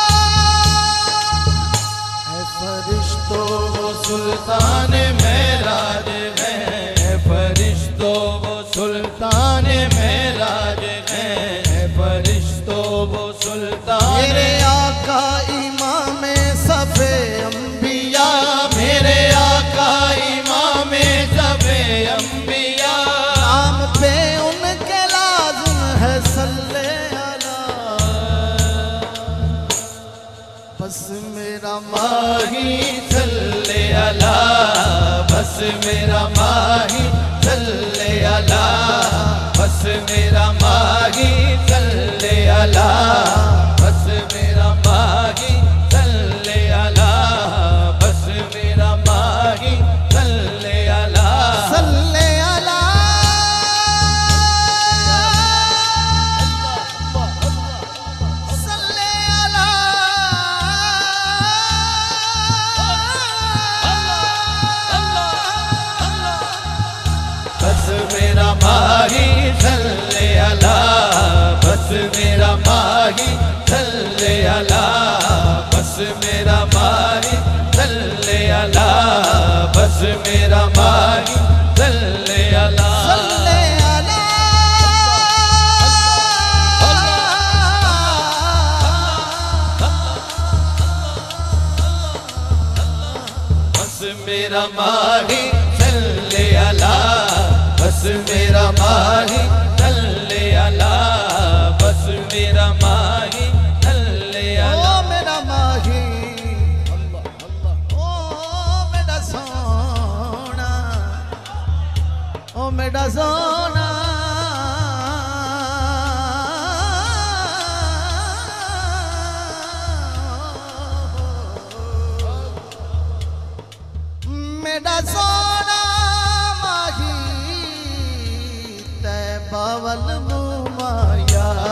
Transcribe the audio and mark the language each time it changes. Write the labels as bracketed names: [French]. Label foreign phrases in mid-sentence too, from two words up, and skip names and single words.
[Urdu] فرشتوں وہ سلطان مہاراج ہے، فرشتوں وہ سلطان مہاراج ہے، فرشتوں وہ سلطان महराज है, फरिश्तों वो सुल्तान। میرے آقا امام صف انبیاء، میرے آقا امام صف انبیاء، نام پہ ان کے لازم ہے [Arabic] صلِّ علیٰ, [Punjabi] بس میرا ماہی [Arabic] صلِّ علیٰ, [Punjabi] بس میرا ماہی [Arabic] صلِّ علیٰ, [Punjabi] بس میرا ماہی [Arabic] صلِّ علیٰ, [Punjabi] بس میرا ماہی [Arabic] صلِّ علیٰ, [Punjabi] بس میرا ماہی [Arabic] صلِّ علیٰ، صلِّ علیٰ, صلِّ علیٰ, [Punjabi] بس میرا ماہی صلے अला, بس میرا ماہی [Arabic] صلِّ علیٰ, [Punjabi] بس میرا ماہی [Arabic] صلِّ علیٰ, [Punjabi] بس میرا ماہی [Arabic] صلِّ علیٰ، صلِّ علیٰ, [Punjabi] بس میرا ماہی [Arabic] صلِّ علیٰ, [Punjabi] بس میرا ماہی [Arabic] صلِّ علیٰ, [Punjabi] بس میرا ماہی [Arabic] صلِّ علیٰ, [Punjabi] او میرا ماہی، اللہ اللہ، او میرا سونا میرا سونا ماہی تے باول مُمایا